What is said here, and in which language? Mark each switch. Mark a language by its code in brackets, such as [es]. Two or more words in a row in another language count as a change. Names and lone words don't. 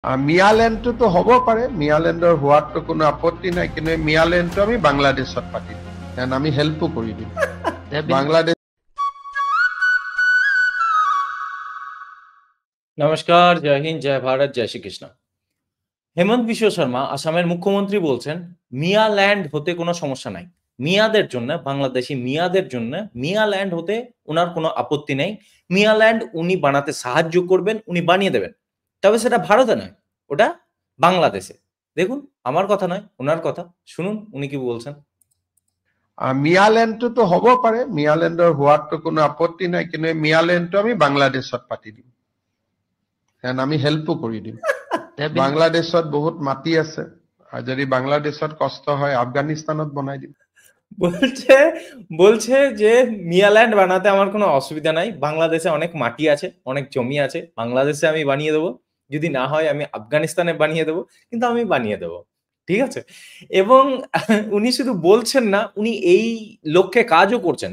[as] মিয়ালেণ্ডটো হ'ব পাৰে, মিয়ালেণ্ডৰ হোৱাটো কোনো আপত্তি নাই, কিন্তু মিয়ালেণ্ডটো আমি বাংলাদেশত পাতি দিম, কাৰণ আমি হেল্পো কৰি দিম বাংলাদেশ। [bn] নমস্কার, জয় হিন্দ, জয় ভারত, জয় শ্রীকৃষ্ণ। হেমন্ত বিশ্ব শর্মা আসামের মুখ্যমন্ত্রী বলছেন মিয়া ল্যান্ড হতে কোনো সমস্যা নাই, মিয়াদের জন্য, বাংলাদেশি মিয়াদের জন্য মিয়া ল্যান্ড হতে ওনার কোনো আপত্তি নেই। মিয়া ল্যান্ড উনি বানাতে সাহায্য করবেন, উনি বানিয়ে দেবেন, তবে সেটা ভারতে নয়, ওটা বাংলাদেশে। দেখুন, আমার কথা নয়, ওনার কথা শুনুন উনি কি বলছেন। [as] মিয়ালেণ্ডটো হ'ব পাৰে, মিয়ালেণ্ডৰ হোৱাটো কোনো আপত্তি নাই, কিন্তু মিয়ালেণ্ডটো আমি বাংলাদেশত পাতি দিম, কাৰণ আমি হেল্পো কৰি দিম বাংলাদেশত বহুত মাটি আছে, আর যদি বাংলাদেশত কষ্ট হয় আফগানিস্তানত বনাই দিম। [bn] বলছে বলছে যে মিয়াল্যান্ড বানাতে আমার কোনো অসুবিধা নাই, বাংলাদেশে অনেক মাটি আছে, অনেক জমি আছে, বাংলাদেশে আমি বানিয়ে দেবো, যদি না হয় আমি আফগানিস্তানে বানিয়ে দেবো, কিন্তু আমি বানিয়ে দেবো, ঠিক আছে। এবং উনি শুধু বলছেন না, উনি এই লক্ষ্যে কাজও করছেন।